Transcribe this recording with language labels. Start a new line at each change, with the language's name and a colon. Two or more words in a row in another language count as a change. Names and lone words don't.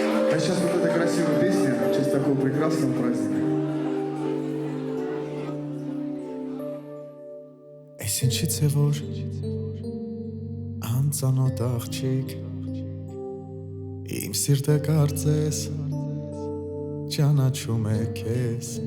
Russian: А сейчас вот эта красивая песня в честь такого прекрасного праздника.
Armenian: Այս ինչից է որ անծանոթ աղջիկ իմ սիրտը կարծես ճանաչում է քեզ